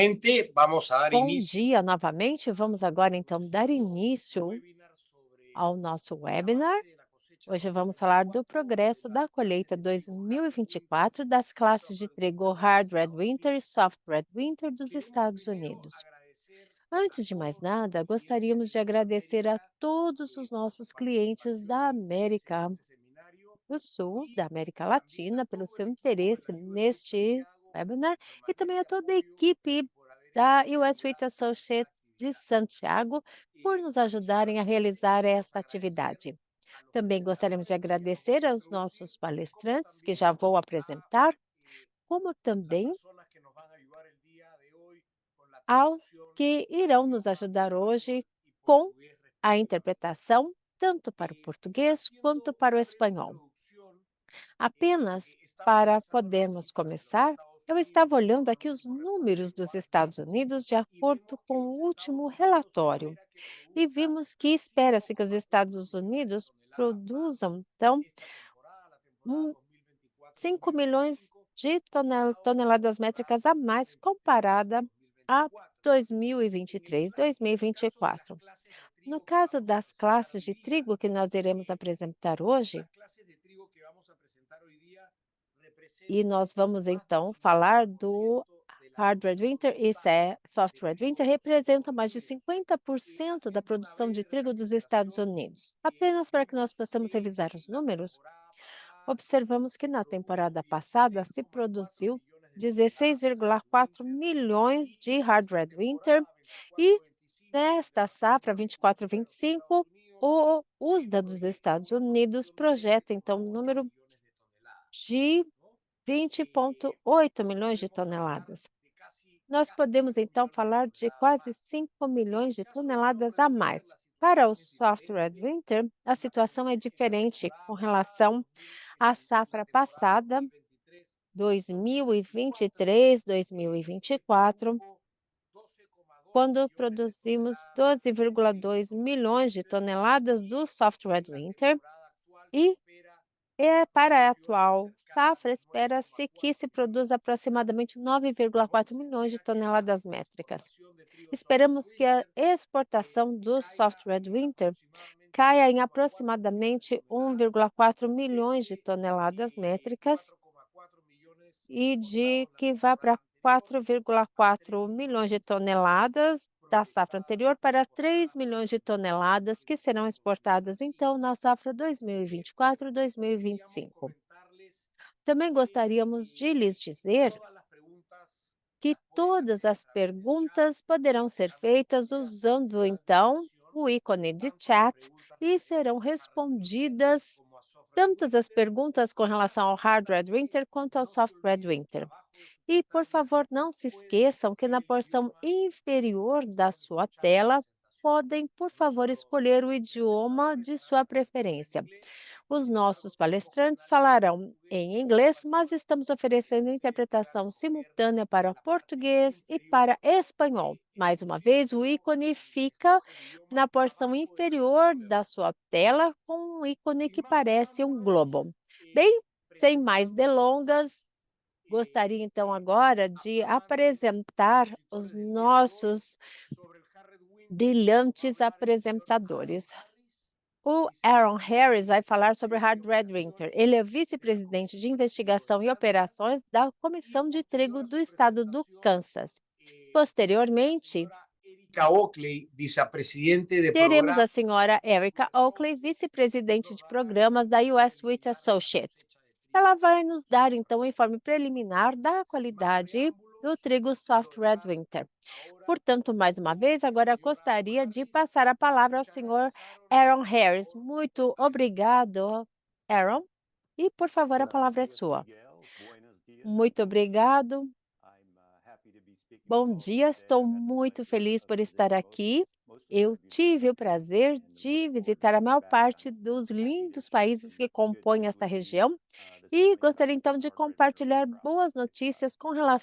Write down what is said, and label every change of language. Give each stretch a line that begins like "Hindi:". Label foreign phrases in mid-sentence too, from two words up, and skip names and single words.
Spanish: Vamos a dar
Portuguese: Bom
Spanish: inicio
Portuguese: dia novamente. Vamos agora então dar
Spanish: al
Portuguese: início webinar sobre ao nosso
Spanish: el webinar. avance de la cosecha
Portuguese: Hoje vamos falar do
Spanish: 2024 de
Portuguese: progresso da
Spanish: las clases
Portuguese: colheita
Spanish: de trigo Hard Winter
Portuguese: 2024 das
Spanish: y
Portuguese: classes
Spanish: Soft
Portuguese: de
Spanish: Winter
Portuguese: trigo
Spanish: de los
Portuguese: Hard Red
Spanish: Estados
Portuguese: Winter e
Spanish: Unidos.
Portuguese: Soft Red Winter dos
Spanish: Queremos
Portuguese: Estados
Spanish: primero
Portuguese: Unidos.
Spanish: agradecer a
Portuguese: Antes de mais
Spanish: todos nuestros
Portuguese: nada,
Spanish: clientes
Portuguese: gostaríamos
Spanish: en
Portuguese: de agradecer a
Spanish: Sudamérica
Portuguese: todos os
Spanish: por su
Portuguese: nossos clientes
Spanish: participación
Portuguese: da
Spanish: e interés en
Portuguese: América
Spanish: este seminario
Portuguese: do Sul, da
Spanish: y
Portuguese: América
Spanish: también a
Portuguese: Latina, pelo
Spanish: todo el
Portuguese: seu
Spanish: equipo de
Portuguese: interesse
Spanish: la US
Portuguese: neste
Spanish: Santiago
Portuguese: webinar
Spanish: de
Portuguese: e também a
Spanish: permanente
Portuguese: toda a
Spanish: apoyo
Portuguese: equipe
Spanish: por haber
Portuguese: da
Spanish: hecho
Portuguese: US Wheat
Spanish: realidad esta
Portuguese: Associates de
Spanish: actividad.
Portuguese: Santiago por nos ajudarem a
Spanish: Adicionalmente,
Portuguese: realizar
Spanish: queremos
Portuguese: esta
Spanish: agradecer
Portuguese: atividade.
Spanish: a los
Portuguese: Também gostaríamos de
Spanish: presentadores que nos van
Portuguese: agradecer
Spanish: a
Portuguese: aos
Spanish: introducir,
Portuguese: nossos
Spanish: como
Portuguese: palestrantes, que
Spanish: también
Portuguese: já vou
Spanish: a
Portuguese: apresentar,
Spanish: eh,
Portuguese: como
Spanish: las
Portuguese: também
Spanish: personas que nos van a ayudar el día de hoy con la
Portuguese: aos
Spanish: traducción
Portuguese: que
Spanish: al
Portuguese: irão nos
Spanish: idioma
Portuguese: ajudar hoje
Spanish: español y
Portuguese: com
Spanish: portugués
Portuguese: a
Spanish: respectivamente.
Portuguese: interpretação, tanto para o
Spanish: Eh,
Portuguese: português quanto
Spanish: Haciendo
Portuguese: para o
Spanish: una breve
Portuguese: espanhol.
Spanish: introducción,
Portuguese: Apenas
Spanish: estamos
Portuguese: para
Spanish: revisando las
Portuguese: podermos
Spanish: cifras de los
Portuguese: começar,
Spanish: Estados
Portuguese: eu
Spanish: Unidos
Portuguese: estava
Spanish: con
Portuguese: olhando
Spanish: los
Portuguese: aqui os
Spanish: últimos
Portuguese: números
Spanish: reportes
Portuguese: dos
Spanish: UASI
Portuguese: Estados Unidos de
Spanish: y
Portuguese: acordo
Spanish: vemos
Portuguese: com
Spanish: que
Portuguese: o
Spanish: los
Portuguese: último
Spanish: Estados Unidos se
Portuguese: relatório.
Spanish: espera que
Portuguese: E
Spanish: produzca
Portuguese: vimos que espera-se que os
Spanish: 5,4
Portuguese: Estados
Spanish: millones de
Portuguese: Unidos
Spanish: toneladas más
Portuguese: produzam, então,
Spanish: esta temporada, la temporada
Portuguese: um 5 milhões
Spanish: 2024-2025,
Portuguese: de
Spanish: comparado
Portuguese: toneladas
Spanish: con la
Portuguese: métricas a mais comparada a
Spanish: 2023-2024. En el
Portuguese: 2023,
Spanish: caso de las
Portuguese: 2024.
Spanish: clases de
Portuguese: No
Spanish: trigo que
Portuguese: caso
Spanish: vamos a
Portuguese: das
Spanish: presentar
Portuguese: classes
Spanish: hoy
Portuguese: de
Spanish: día,
Portuguese: trigo que nós iremos apresentar hoje,
Spanish: las clases de trigo que vamos a presentar hoy día
Portuguese: e
Spanish: representan
Portuguese: nós vamos
Spanish: más del
Portuguese: então falar do
Spanish: 50% de la
Portuguese: Hard Red
Spanish: producción
Portuguese: Winter e
Spanish: total
Portuguese: Soft
Spanish: de
Portuguese: Red
Spanish: trigo
Portuguese: Winter
Spanish: de los
Portuguese: representam
Spanish: Estados
Portuguese: mais de
Spanish: Unidos.
Portuguese: 50% da
Spanish: Haciendo una
Portuguese: produção de
Spanish: breve
Portuguese: trigo dos Estados
Spanish: recapitulación,
Portuguese: Unidos. Apenas para que nós
Spanish: vimos
Portuguese: possamos
Spanish: que
Portuguese: revisar os
Spanish: en la
Portuguese: números,
Spanish: temporada pasada
Portuguese: observamos que
Spanish: se
Portuguese: na
Spanish: produjo
Portuguese: temporada passada se
Spanish: 16,4
Portuguese: produziu
Spanish: millones de toneladas de Hard
Portuguese: 16,4
Spanish: Winter
Portuguese: milhões
Spanish: y
Portuguese: de
Spanish: en
Portuguese: Hard
Spanish: esta
Portuguese: Red Winter
Spanish: temporada
Portuguese: e
Spanish: 24-25 de
Portuguese: nesta
Spanish: la cosecha
Portuguese: safra
Spanish: 2024 de los Estados
Portuguese: 24-25,
Spanish: Unidos,
Portuguese: o
Spanish: se
Portuguese: USDA dos
Spanish: proyecta
Portuguese: Estados
Spanish: una
Portuguese: Unidos
Spanish: producción de
Portuguese: projeta então um
Spanish: 20,8
Portuguese: número
Spanish: millones de toneladas,
Portuguese: de
Spanish: ¿no? Eh,
Portuguese: 20,8 milhões de
Spanish: Podemos hablar
Portuguese: toneladas.
Spanish: de
Portuguese: Nós
Spanish: casi
Portuguese: podemos
Spanish: 5
Portuguese: então
Spanish: millones de
Portuguese: falar de
Spanish: toneladas
Portuguese: quase
Spanish: más.
Portuguese: 5
Spanish: En
Portuguese: milhões
Spanish: el
Portuguese: de
Spanish: caso del soft
Portuguese: toneladas
Spanish: red
Portuguese: a
Spanish: winter,
Portuguese: mais.
Spanish: la
Portuguese: Para o
Spanish: situación es
Portuguese: Soft Red
Spanish: diferente.
Portuguese: Winter, a
Spanish: La
Portuguese: situação é
Spanish: tendencia es que en la
Portuguese: diferente
Spanish: temporada
Portuguese: com
Spanish: pasada,
Portuguese: relação à
Spanish: en la
Portuguese: safra
Spanish: temporada
Portuguese: passada,
Spanish: 2023-2024,
Portuguese: 2023,
Spanish: se
Portuguese: 2024,
Spanish: produjo 12,2
Portuguese: quando
Spanish: millones de
Portuguese: produzimos
Spanish: toneladas de
Portuguese: 12,2
Spanish: soft red
Portuguese: milhões de
Spanish: winter
Portuguese: toneladas do
Spanish: y
Portuguese: Soft Red
Spanish: en la
Portuguese: Winter
Spanish: temporada actual se
Portuguese: e
Spanish: espera
Portuguese: é,
Spanish: una
Portuguese: para a
Spanish: producción
Portuguese: atual
Spanish: cercana a
Portuguese: safra,
Spanish: los
Portuguese: espera-se que
Spanish: 9,4
Portuguese: se
Spanish: millones
Portuguese: produza
Spanish: de toneladas.
Portuguese: aproximadamente 9,4
Spanish: Se
Portuguese: milhões de
Spanish: espera que la
Portuguese: toneladas métricas.
Spanish: exportación de trigo soft red
Portuguese: Esperamos que a
Spanish: winter
Portuguese: exportação do Soft
Spanish: caiga
Portuguese: Red
Spanish: en
Portuguese: Winter
Spanish: aproximadamente
Portuguese: caia em
Spanish: 1,4 millones de
Portuguese: aproximadamente
Spanish: toneladas
Portuguese: 1,4 milhões de
Spanish: desde
Portuguese: toneladas métricas
Spanish: 4,4 millones
Portuguese: e de
Spanish: exportados la
Portuguese: que vá
Spanish: temporada
Portuguese: para
Spanish: anterior a 3
Portuguese: 4,4 milhões
Spanish: millones
Portuguese: de
Spanish: de toneladas
Portuguese: toneladas da safra
Spanish: proyectadas
Portuguese: anterior para 3
Spanish: exportadas
Portuguese: milhões de
Spanish: en
Portuguese: toneladas que serão exportadas então
Spanish: 2024-2025.
Portuguese: na safra
Spanish: Queríamos
Portuguese: 2024-2025.
Spanish: comentarles
Portuguese: Também
Spanish: que
Portuguese: gostaríamos de lhes dizer
Spanish: todas las preguntas
Portuguese: que
Spanish: las pueden
Portuguese: todas
Spanish: hacer a
Portuguese: as
Spanish: través del chat.
Portuguese: perguntas poderão ser feitas
Spanish: Realmente
Portuguese: usando
Spanish: durante la
Portuguese: então
Spanish: sesión,
Portuguese: o ícone de
Spanish: tanto las
Portuguese: chat
Spanish: preguntas
Portuguese: e serão
Spanish: referentes a Hard Red Winter
Portuguese: respondidas
Spanish: como a Soft Red
Portuguese: tantas as
Spanish: Winter.
Portuguese: perguntas com
Spanish: Y
Portuguese: relação ao Hard Red
Spanish: importante,
Portuguese: Winter quanto ao
Spanish: no se
Portuguese: Soft Red
Spanish: olviden que
Portuguese: Winter.
Spanish: abajo de su
Portuguese: E, por
Spanish: pantalla
Portuguese: favor, não se
Spanish: pueden
Portuguese: esqueçam que
Spanish: escoger
Portuguese: na
Spanish: el
Portuguese: porção
Spanish: idioma
Portuguese: inferior
Spanish: que
Portuguese: da
Spanish: quieren
Portuguese: sua
Spanish: escuchar la
Portuguese: tela
Spanish: presentación.
Portuguese: podem, por favor,
Spanish: Nuestros
Portuguese: escolher o idioma
Spanish: presentadores
Portuguese: de
Spanish: harán la
Portuguese: sua
Spanish: presentación en
Portuguese: preferência.
Spanish: inglés,
Portuguese: Os
Spanish: sin embargo
Portuguese: nossos
Spanish: tenemos
Portuguese: palestrantes
Spanish: canales en
Portuguese: falarão
Spanish: portugués
Portuguese: em
Spanish: y en
Portuguese: inglês, mas
Spanish: español
Portuguese: estamos
Spanish: que
Portuguese: oferecendo
Spanish: usted podrá
Portuguese: interpretação
Spanish: escoger
Portuguese: simultânea para
Spanish: en la parte
Portuguese: português e
Spanish: inferior
Portuguese: para espanhol.
Spanish: del
Portuguese: Mais uma vez, o
Spanish: círculo
Portuguese: ícone
Spanish: y
Portuguese: fica
Spanish: escoge el idioma
Portuguese: na porção
Spanish: abajo de la
Portuguese: inferior
Spanish: caricatura
Portuguese: da
Spanish: azul.
Portuguese: sua tela, com um ícone
Spanish: Sin
Portuguese: que
Spanish: más
Portuguese: parece um preámbulos, globo. Bem, sem mais
Spanish: presentando
Portuguese: delongas, gostaria então agora
Spanish: a
Portuguese: de
Spanish: flamantes
Portuguese: apresentar os
Spanish: expositores del día de hoy
Portuguese: nossos
Spanish: sobre el Harvard Winter. Va a
Portuguese: brilhantes
Spanish: hablar el señor Aaron
Portuguese: apresentadores.
Spanish: Harris,
Portuguese: O Aaron Harris
Spanish: vicepresidente de
Portuguese: vai falar sobre
Spanish: investigación y
Portuguese: Hard Red Winter.
Spanish: operaciones
Portuguese: Ele é
Spanish: de la
Portuguese: vice-presidente de
Spanish: Comisión de Trigo de
Portuguese: investigação e
Spanish: Kansas.
Portuguese: operações da
Spanish: Y
Portuguese: Comissão de
Spanish: posterior
Portuguese: Trigo
Spanish: a
Portuguese: do
Spanish: su
Portuguese: Estado do
Spanish: presentación,
Portuguese: Kansas. Posteriormente,
Spanish: señora Erika Oakley, vicepresidente de
Portuguese: teremos a
Spanish: programa
Portuguese: senhora
Spanish: de
Portuguese: Erica
Spanish: US
Portuguese: Oakley,
Spanish: Associates,
Portuguese: vice-presidente
Spanish: nos
Portuguese: de
Spanish: dará el
Portuguese: programas da
Spanish: informe
Portuguese: US Wheat
Spanish: preliminar de la
Portuguese: Associates.
Spanish: cosecha de
Portuguese: Ela
Spanish: trigo
Portuguese: vai nos dar
Spanish: soft
Portuguese: então
Spanish: red
Portuguese: um informe
Spanish: winter.
Portuguese: preliminar da
Spanish: Sin más
Portuguese: qualidade do
Spanish: preámbulos,
Portuguese: trigo
Spanish: quiero
Portuguese: Soft Red
Spanish: dejar
Portuguese: Winter.
Spanish: ahora
Portuguese: Portanto, mais uma
Spanish: con
Portuguese: vez,
Spanish: el
Portuguese: agora
Spanish: señor Aaron
Portuguese: gostaria de
Spanish: Harris.
Portuguese: passar a palavra ao
Spanish: Muchas
Portuguese: senhor
Spanish: gracias, Aaron.
Portuguese: Aaron
Spanish: Por
Portuguese: Harris.
Spanish: favor,
Portuguese: Muito
Spanish: adelante.
Portuguese: obrigado, Aaron. E, por favor, a palavra é
Spanish: Gracias,
Portuguese: sua.
Spanish: Miguel. Buenos dias a
Portuguese: Muito
Spanish: todos.
Portuguese: obrigado.
English: I'm happy to be speaking with
Portuguese: Bom
English: all of you
Portuguese: dia,
English: today.
Portuguese: estou
English: I've had the
Portuguese: muito
English: pleasure
Portuguese: feliz
English: of
Portuguese: por estar
English: visiting
Portuguese: aqui.
English: most of the
Portuguese: Eu
English: very beautiful
Portuguese: tive o
English: countries
Portuguese: prazer
English: and look
Portuguese: de
English: forward to
Portuguese: visitar a
English: getting
Portuguese: maior
English: back.
Portuguese: parte
English: I'm
Portuguese: dos
English: happy to
Portuguese: lindos
English: share
Portuguese: países
English: some
Portuguese: que
English: good
Portuguese: compõem
English: news
Portuguese: esta
English: with you
Portuguese: região
English: this
Portuguese: e
English: morning about
Portuguese: gostaria
English: the
Portuguese: então de
English: hard red winter wheat
Portuguese: compartilhar
English: crop
Portuguese: boas
English: in
Portuguese: notícias com
English: to